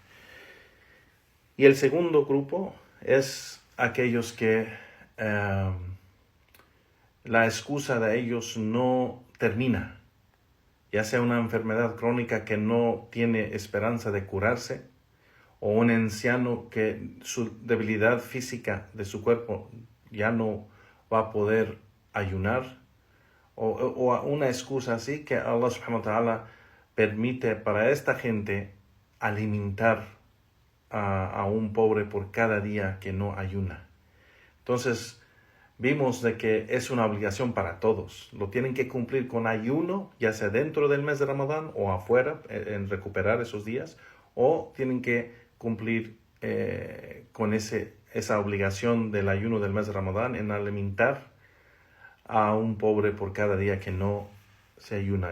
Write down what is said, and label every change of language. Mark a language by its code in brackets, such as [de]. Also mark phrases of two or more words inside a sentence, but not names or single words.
[es] Y el segundo grupo es aquellos que la excusa de ellos no termina, ya sea una enfermedad crónica que no tiene esperanza de curarse, o un anciano que su debilidad física de su cuerpo ya no va a poder ayunar, o una excusa así que [ar] الله سبحانه وتعالى [es] permite para esta gente alimentar a un pobre por cada día que no ayuna. Entonces vimos de que es una obligación para todos. Lo tienen que cumplir con ayuno, ya sea dentro del mes de Ramadán o afuera, en recuperar esos días, o tienen que cumplir con esa obligación del ayuno del mes de Ramadán en alimentar a un pobre por cada día que no se ayuna.